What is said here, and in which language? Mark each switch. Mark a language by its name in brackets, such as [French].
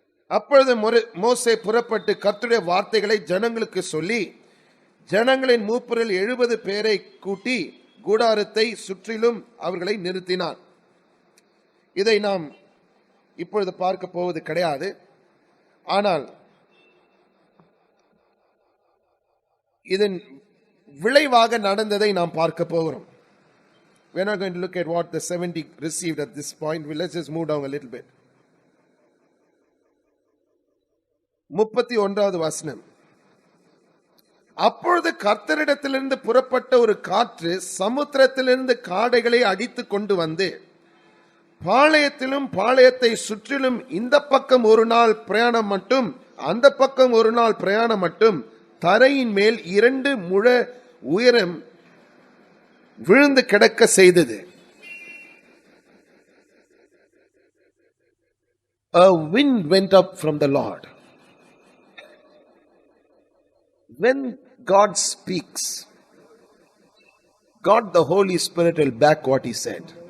[Tamil] அப்பொழுது மோசே புறப்பட்டு கர்த்தருடைய வார்த்தைகளை ஜனங்களுக்கு சொல்லி ஜனங்களின் மூப்பரில் 70 பேரை கூட்டி கூடாரத்தை சுற்றிலும் அவர்களை நிறுத்தினான். இதை நாம் இப்பொழுது பார்க்க போவது கிடையாது. ஆனால் இதன் விளைவாக நடந்ததை நாம் பார்க்க போகிறோம். [English] We are not going to look at what the 70 received at this point. Let's just move down a little bit. [Tamil] 31வது வசனம். அப்பொழுது கர்த்தரிடத்திலிருந்து புறப்பட்ட ஒரு காற்று சமுத்திரத்திலிருந்து காடைகளை அடித்து கொண்டு வந்து பாளையத்திலும் பாளையத்தை சுற்றிலும் இந்த பக்கம் ஒரு நாள் பிரயாணம் மட்டும் அந்த பக்கம் ஒரு நாள் பிரயாணம் மட்டும் தரையின் மேல் 2 முழ உயரம் விழுந்து கிடக்க செய்தது. [English] A wind went up from the Lord. When God speaks, God the Holy Spirit will back what he said.